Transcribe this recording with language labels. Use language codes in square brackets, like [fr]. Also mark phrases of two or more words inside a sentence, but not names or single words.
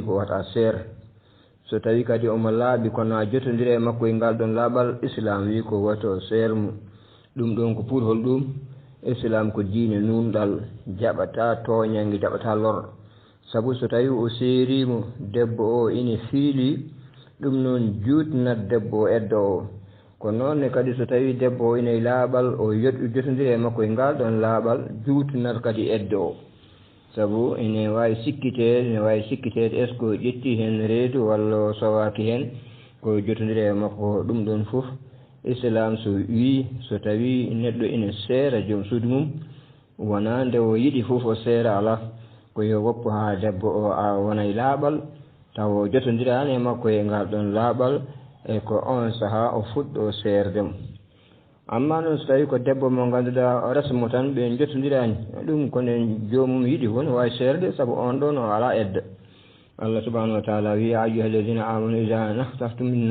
[ff] ko wata seer so tawi kadi omo laaɓi kono a jotondira e makko e ngal ɗon laaɓal islam wi ko wato seermo ɗum ɗon ko pour hol ɗum islam ko diine nunɗal jaɓata tooñange jaɓata lor sabu so tawi o seerimo debbo o ina fiili ɗum noon juutnat debbo o eddo o ko noonne kadi so tawi debbo o ina e laaɓal o jotondiri e makko e ngal ɗon laaɓal juutnat kadi eddo o sabu ene waawi sikkiteede [fr] est ce que [ff] ƴetti heen reedu walla sowaaki heen ko jotondiri e makko ɗum ɗon fof islam so wii so tawi neɗɗo ina seera joom suudu mum wona nde o yiɗi fof o seera alaa ko yo woppu haa debbo o wona e laaɓal taw o jotondiraani e makko e ngal ɗon laaɓal e ko on sahaa o fuɗɗo seerdemo amma noon so tawi ko debbo mo ngannduɗaa o resmo tan ɓe jotondiraani ɗum kono joomum yiɗi fof no waawi seerde sabu on ɗon o alaa edda Allah [ar] سبحانه وتعالى [ff] wi [ar] يا أيها الذين آمنوا إذا نكحتم